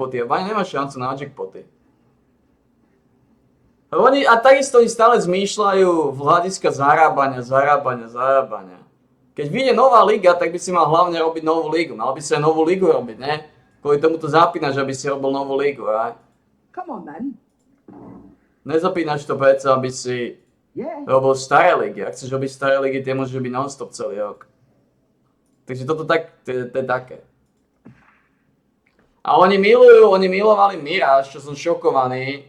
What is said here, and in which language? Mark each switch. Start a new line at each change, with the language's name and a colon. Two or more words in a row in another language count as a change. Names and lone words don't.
Slovak: A Baňa nemá šancu na jackpoty. A takisto oni stále zmýšľajú v hľadiska zarábania. Keď vyjde nová liga, tak by si mal hlavne robiť novú ligu. Mal by si aj novú ligu robiť, ne? Kvôli tomu to zapínaš, aby si robil novú ligu, aj?
English: Come on, then.
Slovak: Nezapínaš to predsa, aby si robil staré ligy. Ak chceš robiť staré ligy, tie môžeš robiť non-stop celý rok. Takže toto to je také. A oni milovali Mirage, čo som šokovaný.